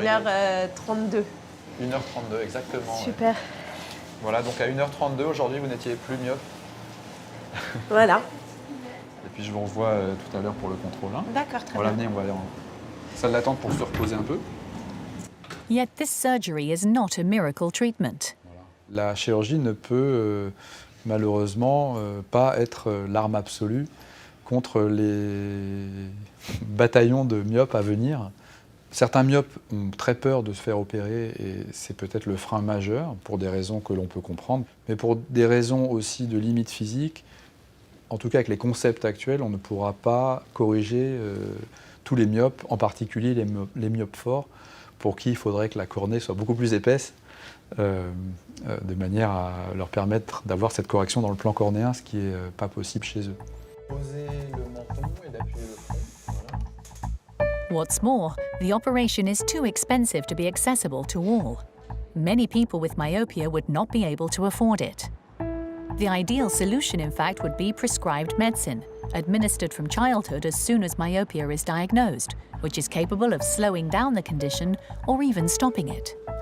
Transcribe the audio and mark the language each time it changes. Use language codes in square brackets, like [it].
[fr] 1h32. 1h32, exactement. Super. Ouais. Voilà, donc à 1h32 aujourd'hui, vous n'étiez plus myope. Voilà. Et puis je vous revois tout à l'heure pour le contrôle. Hein. D'accord, très voilà, bien. venez, on va aller en salle d'attente pour se reposer un peu. [en] Yet this surgery is not a miracle treatment. [fr] La chirurgie ne peut malheureusement pas être l'arme absolue contre les bataillons de myopes à venir. Certains myopes ont très peur de se faire opérer et c'est peut-être le frein majeur pour des raisons que l'on peut comprendre. Mais pour des raisons aussi de limites physiques, en tout cas avec les concepts actuels, on ne pourra pas corriger tous les myopes, en particulier les myopes forts, pour qui il faudrait que la cornée soit beaucoup plus épaisse, de manière à leur permettre d'avoir cette correction dans le plan cornéen, ce qui n'est pas possible chez eux. Posez le menton et d'appuyer le front. [en] What's more, the operation is too expensive to be accessible to all. Many people with myopia would not be able to afford it. The ideal solution, in fact, would be prescribed medicine, administered from childhood as soon as myopia is diagnosed, which is capable of slowing down the condition or even stopping it.